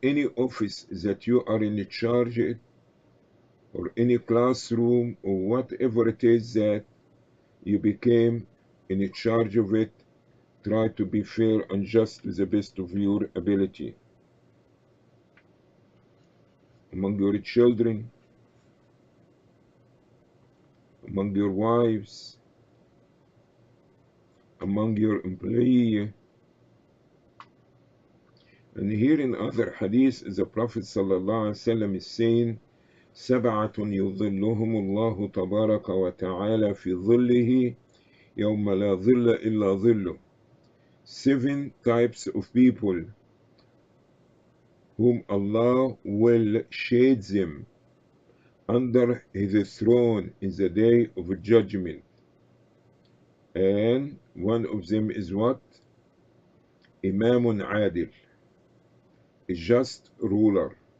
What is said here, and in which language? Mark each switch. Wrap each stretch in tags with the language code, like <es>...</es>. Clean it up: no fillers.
<en>Any office that you are in charge of, or any classroom or whatever it is that you became in charge of it, try to be fair and just to the best of your ability. Among your children, among your wives, among your employee. And here in other hadith, the Prophet ﷺ is saying,</en> <ar>سبعة يظلهم الله تبارك وتعالى في ظله يوم لا ظل إلا ظله.</ar> <en>7 types of people whom Allah will shade them under His throne in the day of judgment. And one of them is what?</en> <ar>Imamun Adil,</ar> <en>a just ruler.</en>